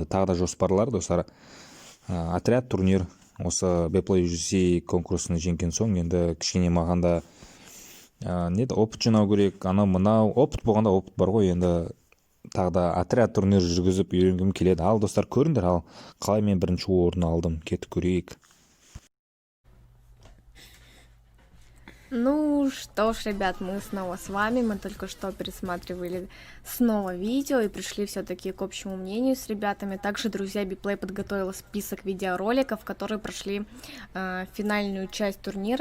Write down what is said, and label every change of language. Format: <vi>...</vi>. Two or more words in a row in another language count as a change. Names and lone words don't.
<kk>Тағы да жоспарлар, достар. Отряд турнир, осы Беплей UGC конкурсын жеңген соң, енді кішкене маған да опыт жинау керек, мынау опыт болғанда опыт бар ғой, енді тағы да отряд турнир жүргізіп үйренгім келеді. Ал, достар, көріңдер, ал қалай мен бірінші орын алдым, кетіп көрейік.</kk> <ru>Ну что ж, ребят, мы снова с вами. Мы только что пересматривали снова видео и пришли все-таки к общему мнению с ребятами. Также, друзья, Беплей подготовила список видеороликов, которые прошли финальную часть турнира.</ru>